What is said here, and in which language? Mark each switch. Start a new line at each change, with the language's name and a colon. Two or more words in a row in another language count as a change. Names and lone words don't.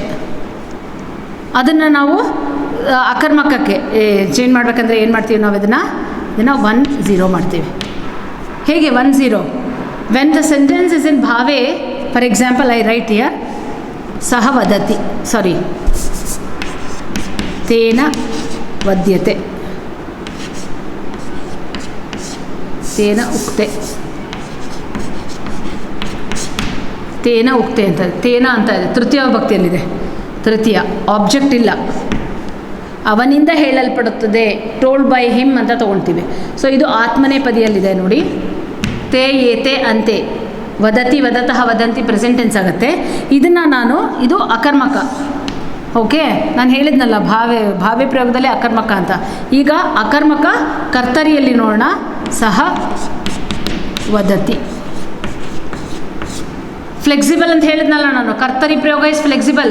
Kannada: ಅದನ್ನು ನಾವು ಅಕರ್ಮಕಕ್ಕೆ ಚೇಂಜ್ ಮಾಡಬೇಕಂದ್ರೆ ಏನು ಮಾಡ್ತೀವಿ? ನಾವು ಇದನ್ನು 1 0 ಮಾಡ್ತೀವಿ. ಹೇಗೆ 1 0?
English: when the sentence is in ಭಾವೆ, for example I write here
Sanskrit: ಸಹ ವದತಿ, ತೇನ ವದ್ಯತೆ, ತೇನ ಉಕ್ತೆ,
English: ತೇನ ಉಕ್ತೆ
Kannada: ಅಂತ, ತೇನ ಅಂತ ಇದೆ, ತೃತೀಯ ವಿಭಕ್ತಿಯಲ್ಲಿದೆ. ತೃತೀಯ ಆಬ್ಜೆಕ್ಟ್ ಇಲ್ಲ, ಅವನಿಂದ ಹೇಳಲ್ಪಡುತ್ತದೆ,
English: told by him
Kannada: ಅಂತ ತೊಗೊಳ್ತೀವಿ. ಸೊ ಇದು ಆತ್ಮನೇಪದಿಯಲ್ಲಿದೆ ನೋಡಿ.
Sanskrit: ತೇ ಏತೆ ಅಂತೆ, ವದತಿ ವದತಃ ವದಂತಿ
English: present tense
Sanskrit: ಆಗುತ್ತೆ.
Kannada: ಇದನ್ನು ನಾನು, ಇದು ಅಕರ್ಮಕ. ಓಕೆ, ನಾನು ಹೇಳಿದ್ನಲ್ಲ ಭಾವ್ಯ ಪ್ರಯೋಗದಲ್ಲಿ ಅಕರ್ಮಕ ಅಂತ. ಈಗ ಅಕರ್ಮಕ ಕರ್ತರಿಯಲ್ಲಿ ನೋಡೋಣ.
Sanskrit: ಸಹ ವದತಿ.
Kannada: ಫ್ಲೆಕ್ಸಿಬಲ್ ಅಂತ ಹೇಳಿದ್ನಲ್ಲ ನಾನು, ಕರ್ತರಿ ಪ್ರಯೋಗ
English: is flexible.